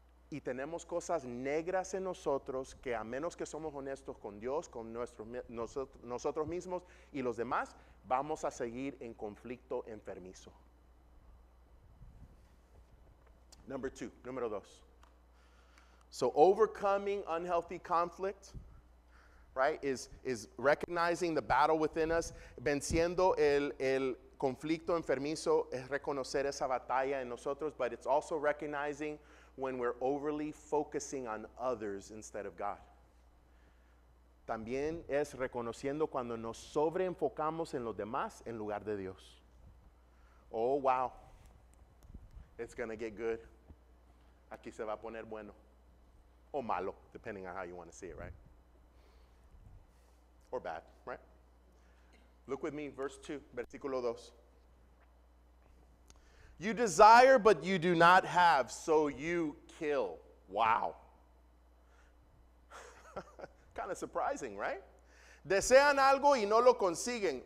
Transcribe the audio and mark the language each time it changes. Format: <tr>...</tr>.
<es>Y tenemos cosas negras en nosotros que a menos que somos honestos con Dios, con nosotros mismos y los demás, vamos a seguir en conflicto enfermizo. Número dos.</es> <en>So overcoming unhealthy conflict, right, is recognizing the battle within us.</en> <es>Venciendo el conflicto enfermizo es reconocer esa batalla en nosotros,</es> <en>but it's also recognizing when we're overly focusing on others instead of God.</en> <es>También es reconociendo cuando nos sobreenfocamos en los demás en lugar de Dios.</es> <en>Oh, wow. It's going to get good.</en> <es>Aquí se va a poner bueno. O malo,</es> <en>depending on how you want to see it, right? Or bad, right? Look with me, verse 2,</en> <es>versículo 2.</es> <en>You desire, but you do not have, so you kill. Wow. Kind of surprising, right?</en> <es>Desean algo y no lo consiguen.</es>